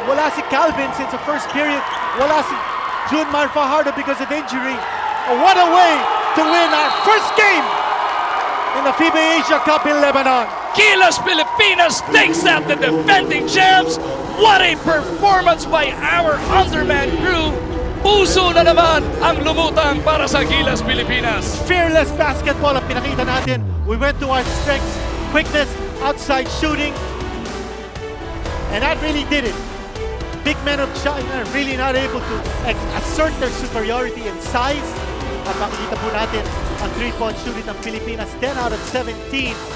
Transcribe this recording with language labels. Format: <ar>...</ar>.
<en>Wala si Calvin since the first period. Wala si Junmar Fajardo because of injury. Oh, what a way to win our first game in the FIBA Asia Cup in Lebanon. Gilas Pilipinas takes out the defending champs. What a performance by our undermanned crew.</en> <tl>Puso na naman ang lumutang para sa Gilas Pilipinas. Fearless basketball ang pinakita natin.</tl> <en>We went to our strengths, quickness, outside shooting. And that really did it. Big men of China really not able to assert their superiority in size.</en> <tl>At makikita po natin ang three-point shooting ng Pilipinas, 10 out of 17.</tl>